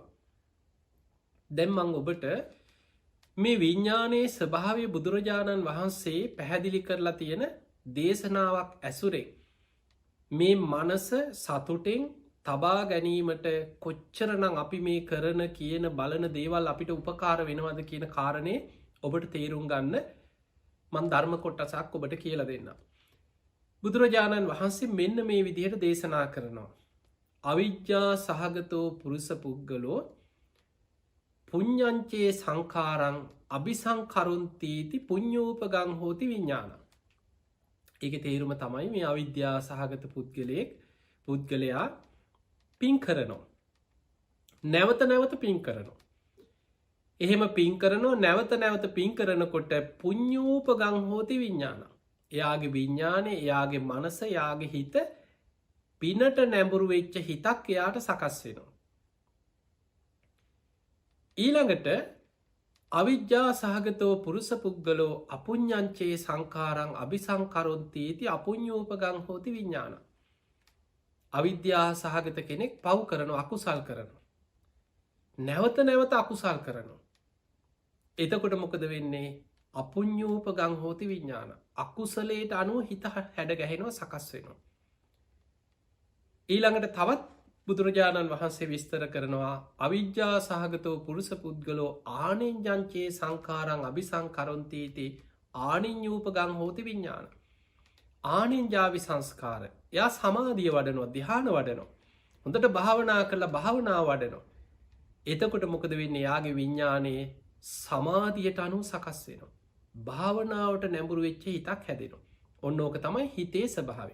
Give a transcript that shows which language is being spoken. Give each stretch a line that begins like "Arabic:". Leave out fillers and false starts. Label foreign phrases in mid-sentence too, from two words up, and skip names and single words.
Sinhala: දැම්මං ඔබට මේ විඤ්ඥානයේ ස්වභාවය බුදුරජාණන් වහන්සේ පැහැදිලි කරලා තියෙන දේශනාවක් ඇසුරෙන් මේ මනස සතුටෙන් තබා ගැනීමට කොච්චරනං අපි මේ කරන කියන බලන දේවල් අපිට උපකාර වෙනවද කියන කාරණය ඔබට තේරුම් ගන්න මන් ධර්ම කොටසක් ඔබට කියල දෙන්න. බුදුරජාණන් වහන්සේ මෙන්න මේ විදිහට දේශනා කරනවා.
Pali: අවිජ්ජා සහගතෝ පුරුෂ පුද්ගලෝ පුඤ්ඤංචේ සංඛාරං අபிසංකරොන්තීති පුඤ්ඤෝපගං හෝති විඤ්ඤාණ.
Sinhala: ඒක තේරුම තමයි මේ අවිද්‍යා සහගත පුද්ගලයා පින් කරනවා. නැවත නැවත පින් කරනවා. එහෙම පින් කරනවා නැවත නැවත පින් කරනකොට
Pali: පුඤ්ඤෝපගං හෝති විඤ්ඤාණ.
Sinhala: එයාගේ විඤ්ඤාණය, එයාගේ මනස, එයාගේ හිත පිනට නැඹුරු වෙච්ච හිතක් එයාට සකස් වෙනවා.
Pali: ඊළඟට අවිජ්ජා සහගතෝ පුරුෂ පුද්ගලෝ අපුඤ්ඤංචේ සංඛාරං අபிසංකරොන්තීති අපුඤ්ඤෝපගං හෝති විඤ්ඤාණ.
Sinhala: අවිද්‍යා සහගත කෙනෙක් පව් කරනවා, අකුසල් කරනවා. නැවත නැවත අකුසල් කරනවා. එතකොට මොකද වෙන්නේ?
Pali: අපුඤ්ඤෝපගං හෝති විඤ්ඤාණ.
Sinhala: අකුසලයට අනුව හිත හැඩ ගැහෙනවා, සකස් වෙනවා. ඊළඟට තවත් බුදුරජාණන් වහන්සේ විස්තර කරනවා
Pali: අවිජ්ජා සහගතෝ පුරුෂ පුද්ගලෝ ආනිඤ්ඤංචේ සංඛාරං අபிසංකරොන්තීති ආනිඤ්ඤූපගං හෝති විඤ්ඤාණ.
Sinhala: ආනිඤ්ඤාවි සංස්කාර. එයා සමාධිය වඩනවා, ධ්‍යාන වඩනවා. හොඳට භාවනා කරලා භාවනා වඩනවා. එතකොට මොකද වෙන්නේ? යාගේ විඤ්ඤාණයේ සමාධියට අනුව සකස් වෙනවා. භාවනාවට නැඹුරු වෙච්ච හිතක් හැදෙනවා. ඔන්න ඕක තමයි හිතේ ස්වභාවය.